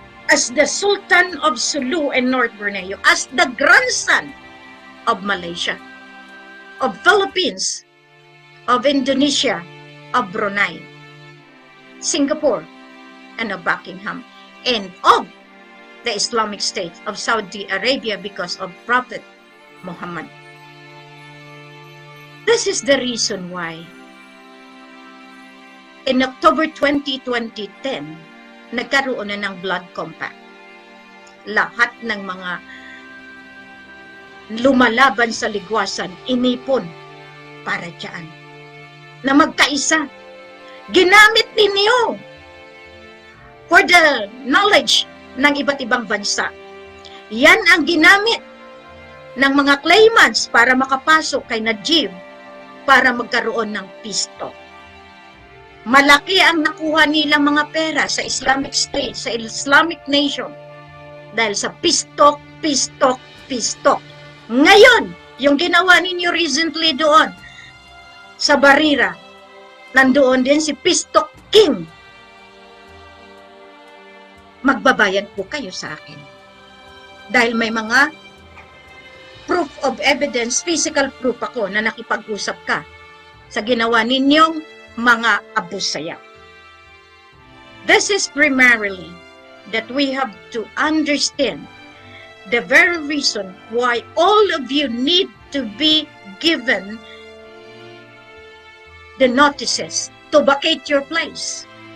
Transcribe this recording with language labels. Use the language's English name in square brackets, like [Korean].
[English] As the Sultan of Sulu and North Borneo, as the grandson of Malaysia, of Philippines, of Indonesia, of Brunei, Singapore, and of Buckingham, and of the Islamic State of Saudi Arabia because of Prophet Muhammad. This is the reason why in October 20, 2010, [Filipino] nagkaroon na ng [English] blood compact. [Filipino] Lahat ng mga lumalaban sa ligwasan, inipon para dyan. Na magkaisa. Ginamit ninyo [English] for the knowledge [Filipino] ng iba't ibang bansa. Yan ang ginamit ng mga claimants para makapasok kay Najib para magkaroon ng peace talk. Malaki ang nakuha nilang mga pera sa Islamic State, sa Islamic Nation. Dahil sa peace talk, peace talk, peace talk. Ngayon, yung ginawa ninyo recently doon, sa Barira, nandoon din si Peace Talk King. Magbabayad po kayo sa akin. Dahil may mga [English] proof of evidence, physical proof [Filipino] ako na nakipag-usap ka sa ginawa ninyong mga abusaya. [English] This is primarily that we have to understand the very reason why all of you need to be given the notices to vacate your place.